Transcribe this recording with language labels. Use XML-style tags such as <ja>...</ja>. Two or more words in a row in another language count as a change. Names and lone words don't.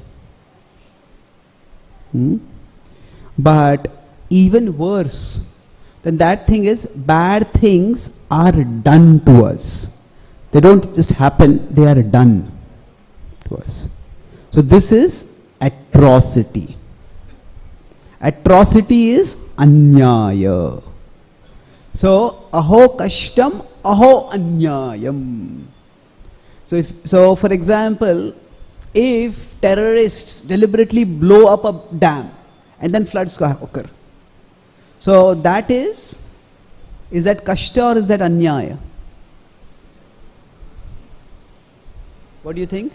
<en>But even worse than that thing is, bad things are done to us. They don't just happen, they are done to us. So this is atrocity. Atrocity is anyaya.</en> <sa>So aho kashtam, aho anyayam.</sa> <en>So for example, if terrorists deliberately blow up a dam and then floods occur, so that is that kashta or is that anyaya? What do you think?</en>